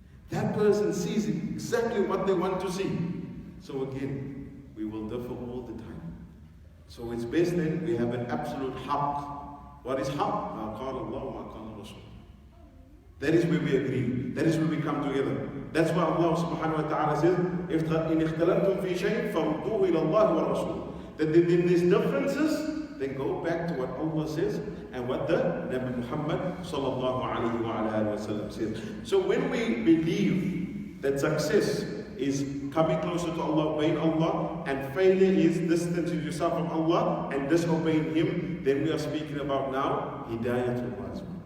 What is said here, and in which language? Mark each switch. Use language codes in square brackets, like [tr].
[en] That person sees exactly what they want to see. So again, we will differ all the time. So it's best then we have an absolute haqq. What is haqq? [ar] Ma qala Allah, ma qala Rasul. That is where we agree. [en] That is where we come together. That's why [ar] Allah subhanahu wa ta'ala says, إِنْ اخْتَلَفْتُمْ فِي شَيْءٍ فَرُدُّوهُ إِلَى اللَّهِ وَرَسُولِهِ. [en] That if there's differences, then go back to what Allah says and what the Nabi Muhammad sallallahu alayhi wa sallam says. So when we believe that success is coming closer to Allah, obeying Allah, and failure is distancing yourself from Allah and disobeying Him, then we are speaking about now Hidayah to Allah.